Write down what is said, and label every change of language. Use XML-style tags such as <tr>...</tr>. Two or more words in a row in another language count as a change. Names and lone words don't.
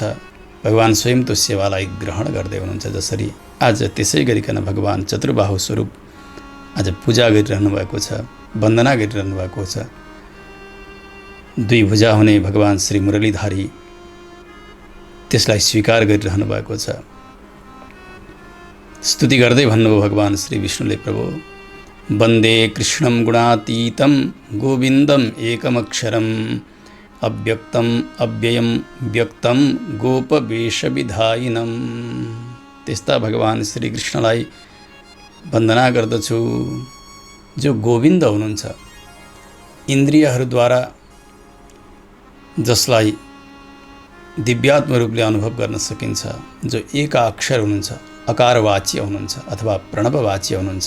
<ne>भगवान स्वयं त्यो सेवालाई ग्रहण गर्दै हुनुहुन्छ। जसरी आज त्यसै गरिकन भगवान चतुर्बाहु स्वरूप आज पूजा गरिरहनु भएको छ, वन्दना गरिरहनु भएको छ। दुई भुजा हुने भगवान श्री मुरलीधारी त्यसलाई स्वीकार गरिरहनु भएको छ। स्तुति गर्दै भन्नुभयो भगवान श्री विष्णुले,</ne> <sa>प्रभु वन्दे कृष्णं गुणातीतं गोविन्दम एकमक्षरम् अव्यक्तम अव्ययम व्यक्तम गोपवेशविधायिनम्।</sa> <ne>त्यस्ता भगवान श्री कृष्णलाई वन्दना गर्दछु जो गोविन्द हुनुहुन्छ, इन्द्रियहरूद्वारा जसलाई दिव्यात्म रूपले अनुभव गर्न सकिन्छ, जो एकाक्षर हुनुहुन्छ, अकारवाच्य हुनुहुन्छ अथवा प्रणववाच्य हुनुहुन्छ।</ne>